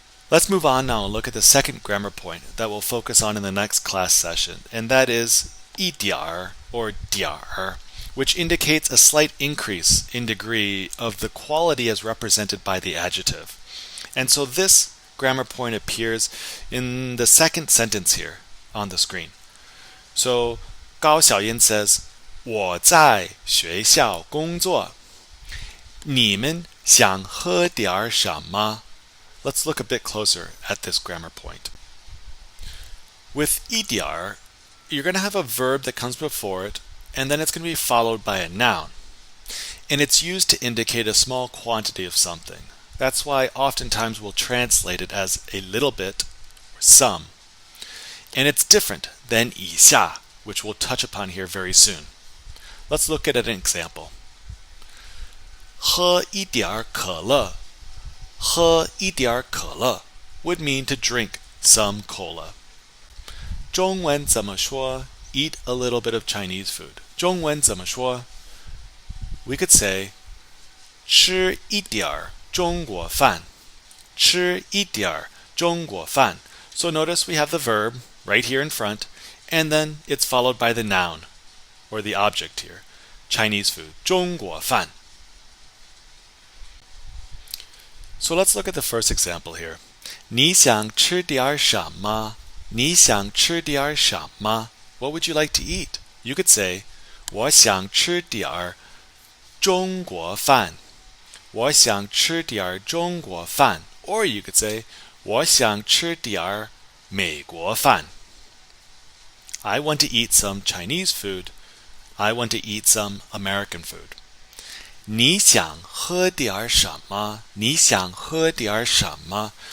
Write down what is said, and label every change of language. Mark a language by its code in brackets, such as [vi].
[en] Let's move on now and look at the second grammar point that we'll focus on in the next class session, and that is 一点儿 or 点儿, which indicates a slight increase in degree of the quality as represented by the adjective. And so this grammar point appears in the second sentence here on the screen. So 高小音 says, [zh] 我在学校工作。你们想喝点什么? [en] Let's look a bit closer at this grammar point. With 一点儿, you're going to have a verb that comes before it, and then it's going to be followed by a noun. And it's used to indicate a small quantity of something. That's why oftentimes we'll translate it as a little bit or some. And it's different than 以下, which we'll touch upon here very soon. Let's look at an example. [zh] 喝一点可乐. 喝一点可乐 [en] would mean to drink some cola. [zh] 中文怎么说? [en] Eat a little bit of Chinese food. [zh] 中文怎么说? [en] We could say [zh] 吃一点中国饭吃一点儿中国饭 [en] So notice we have the verb right here in front, and then it's followed by the noun, or the object here. Chinese food, 中国饭 So let's look at the first example here. [zh] 你想吃点什么？你想吃点什么？ [en] What would you like to eat? You could say, [zh] 我想吃点中国饭。我想吃点中国饭。 [en] Or you could say, [zh] 我想吃点美国饭。 [en] I want to eat some Chinese food. I want to eat some American food. [zh] 你想喝点什么？你想喝点什么？